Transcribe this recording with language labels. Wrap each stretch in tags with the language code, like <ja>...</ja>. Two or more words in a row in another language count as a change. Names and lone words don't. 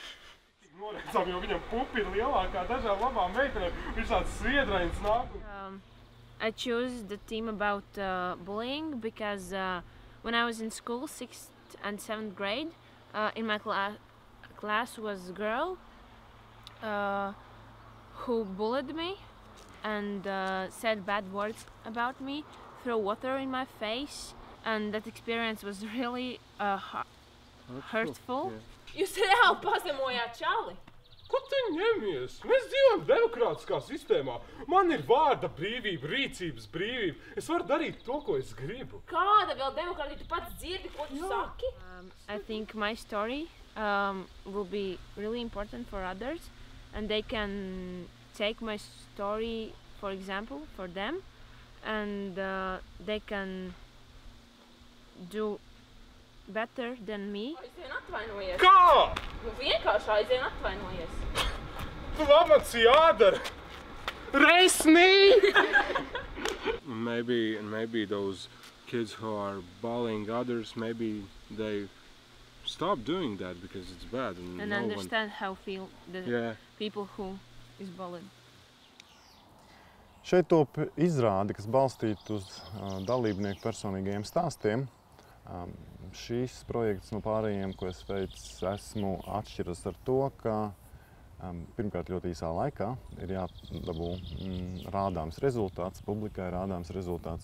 <en>I chose the theme about bullying because when I was in school, 6th and 7th grade, in my class was a girl who bullied me and said bad words about me, threw water in my face, and that experience was really hurtful.</en> <lv>Jūs reāli pazemojāt čali? Ko tu ņemies? Mēs dzīvojam demokrātiskā sistēmā. Man ir vārda brīvība, rīcības brīvība. Es varu darīt to, ko es gribu. Kāda vēl demokrātija? Tu pats dzirdi, ko tu saki?</lv> <en>I think my story will be really important for others, and they can take my story, for example, for them, and they can do better than me.</en> <lv>Aizvien atvainojies. Kā? Nu vienkārši aizvien atvainojies. Tu labats jādara! Resnī!</lv> <en>Maybe those kids who are bullying others, maybe they stop doing that because it's bad. And understand how feel the people who is bullied.</en> <lv>Šeit top izrāde, kas balstīta uz dalībnieku personīgajiem stāstiem. Šīs projekts no pārējiem, ko es veicu, atšķiras ar to, ka pirmkārt ļoti īsā laikā ir jādabū rādāms rezultāts, publikai rādāms rezultāts.</lv>